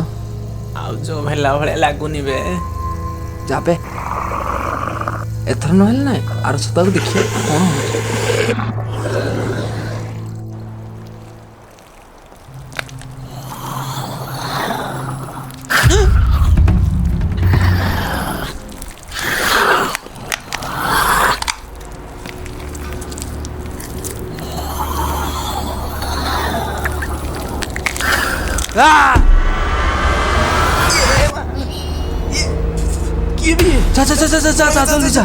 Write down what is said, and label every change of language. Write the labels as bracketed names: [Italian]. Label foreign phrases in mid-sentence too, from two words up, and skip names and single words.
[Odia] ଆଉ ଯୋଉ ହେଲା ଭଳିଆ ଲାଗୁନି ବେ। ଯାବେ ଏଥର ନହେଲେ ନାଇଁ, ଆର ସପ୍ତାହକୁ ଦେଖିବା କ'ଣ ହଉଛି। [Hindi] जा जा जा जा जा जा जल्दी जा।